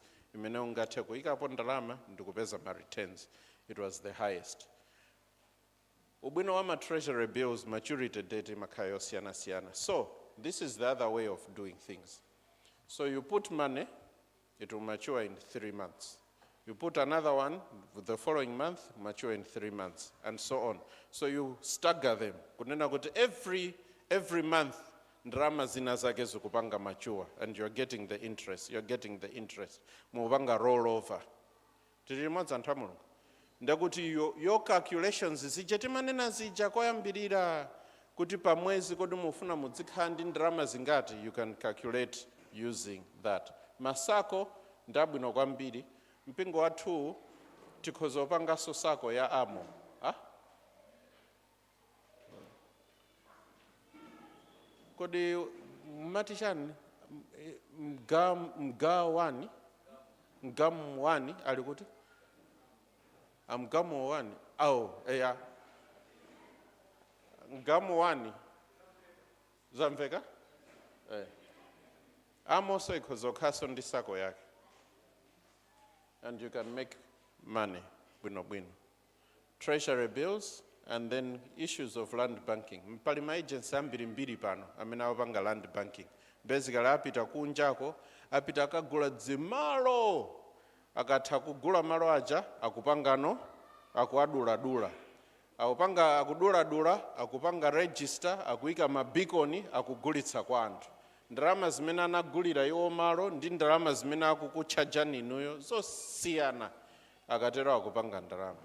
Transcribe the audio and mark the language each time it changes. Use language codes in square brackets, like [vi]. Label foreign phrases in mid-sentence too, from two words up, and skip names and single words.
[ny] Imene ungathe kuikapo ndalama ndikupeza [en] ma returns. It was the highest. [ny] Ubwino wa ma [en] treasury bills maturity date [ny] imakhala yosiyana-siyana. [en] So this is the other way of doing things. So you put money, it will mature in 3 months. You put another one the following month, mature in 3 months, and so on. So you stagger them. [ny] Kunena kuti [en] every month [ny] ndalama zina zake zikupanga [en] mature, and you're getting the interest. [ny] Mupanga [en] roll over. [ny] Tili limodzi anthu amulungu. Ndakuti [en] your calculations [ny] zichetimanena zija koyambirira kuti pa mwezi kodi mufuna muzikhala ndi ndalama zingati, [en] you can calculate using that. [ny] Masako ndabwino kwambiri. Mpingo wathu tikhoza upanganso sako ya amo. Kodi mati chani mgamu wani alikuti? Mgamu wani eya mgamu wani zamveka? Amoso ikhoza kukhaso ndi sako yake, [en] and you can make money bwino. Treasury bills, and then issues of land banking. [ny] Mpali ma agency ambiri pano amene awapanga [en] land banking. [ny] Basically apita kunjako, apita akagula dzimalo, akatha kugula malo aja akupangano akuadula. Akudula, akupanga register, akuika mabikoni, akugulitsa kwa anthu. Ndalama zimene anagulira iwo malo ndi ndalama zimene akukutchajani inuyo zosiyana, akatero akupanga ndalama.